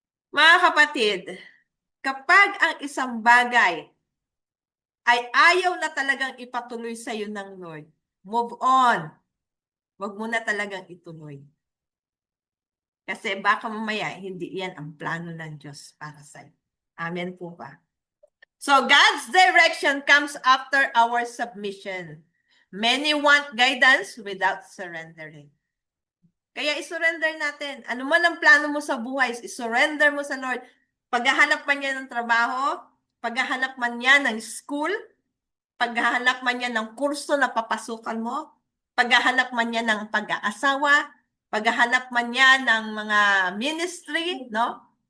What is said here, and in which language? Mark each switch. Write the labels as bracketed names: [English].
[Filipino] Mga kapatid, kapag ang isang bagay ay ayaw na talagang ipatuloy sa iyo ng Lord, move on. Huwag mo na talagang ituloy. Kasi baka mamaya, hindi yan ang plano ng Diyos para sa iyo. Amen po ba? [English] So, God's direction comes after our submission. Many want guidance without surrendering. [Filipino] Kaya isurrender natin. Ano man ang plano mo sa buhay, isurrender mo sa Lord. Paghahanap man niya ng trabaho, paghahanap man niya ng school, paghahanap man niya ng kurso na papasukan mo, paghahanap man niya ng pag-aasawa, paghahanap man niya ng mga ministry, no?